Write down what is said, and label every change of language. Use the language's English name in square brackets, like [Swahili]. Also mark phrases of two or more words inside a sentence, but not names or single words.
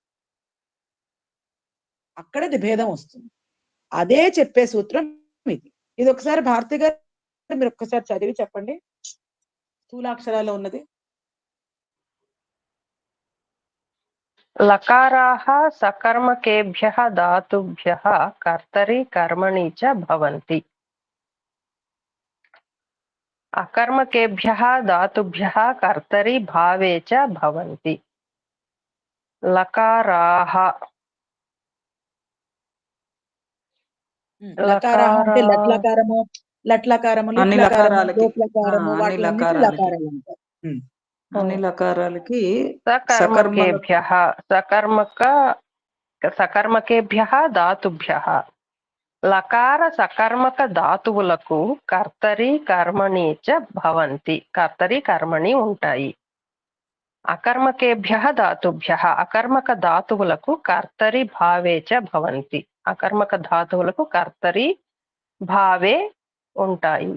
[Telugu] అక్కడది భేదం వస్తుంది. అదే చెప్పే సూత్రం ఇది. ఇది ఒకసారి భారతి గారు మీరు ఒక్కసారి చదివి చెప్పండి. స్థూలాక్షరాల్లో ఉన్నది. [Sanskrit] లకారాः सकर्मकेभ्यः धातुभ्यः कर्तरि कर्मणि च भवन्ति. अकर्मकेभ्यः धातुभ्यः कर्तरि भावे च भवन्ति. लकाराः [Telugu] లకారాహ అంటే లట్లకారము, లిట్లకారము, లోట్లకారము అన్ని లకారాలు అంటారు. అన్ని లకారాలకి [Sanskrit] सकर्मकेभ्यः सकर्मकेभ्यः धातुभ्यः [Telugu] లకార సకర్మక ధాతువులకు [Sanskrit] కర్తరి కర్మణి చ భవంతి. కర్తరి కర్మణి [Telugu] ఉంటాయి. [Sanskrit] అకర్మకేభ్యః ధాతుభ్యః [Telugu] అకర్మక ధాతువులకు [Sanskrit] కర్తరి భావే చ భవంతి. [Telugu] అకర్మక ధాతువులకు [Sanskrit] కర్తరి భావే [Telugu] ఉంటాయి.